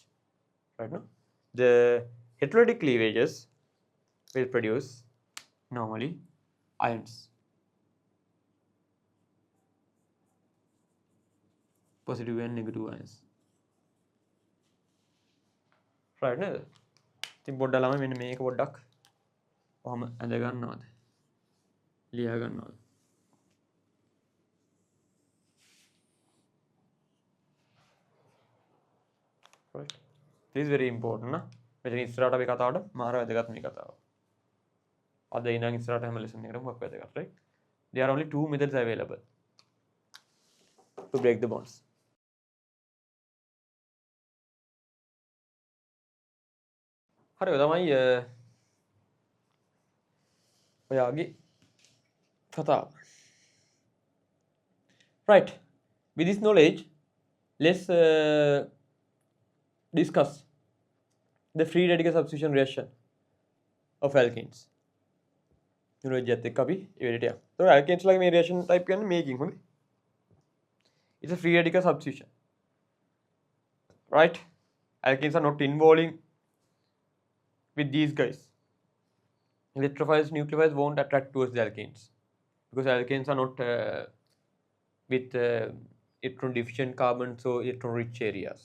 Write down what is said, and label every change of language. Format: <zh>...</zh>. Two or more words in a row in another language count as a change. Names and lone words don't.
<en>Right now, the heterolytic cleavages will produce normally ions. Positive and negative ions. Right now,</en> <si>ඉතින් පොඩ්ඩක් ළමයි මෙන්න මේක පොඩ්ඩක් ඔහම ඇඳ ගන්නවද? ලියා ගන්නවද?</si> <en>Right. This is very important නා.</en> <si>මෙතන ඉස්සරහට අපි කතාවට මාර වැදගත් මේ කතාව. අද ඉඳන් ඉස්සරහට හැම ලෙසන් එකකටම මොකක් වැදගත්,</si> <en>right? There are only two methods available to break the bonds.</en> <si>හරි ඔය තමයි ඔයාගේ කතාව.</si> <en>Right. With this knowledge, let's discuss the free radical substitution reaction of alkanes.</en> <si>Knowledge එකත් එක්ක අපි ඒ විදිහට යමු. So alkanes ලගේ මේ</si> <en>reaction type</en> <si>කියන්නේ මේකින් හොඳයි.</si> <en>It's a free radical substitution. Right? Alkanes are not involving with these guys. Electrophiles, nucleophiles won't attract towards the alkanes because alkanes are not with electron deficient carbons or electron rich areas.</en>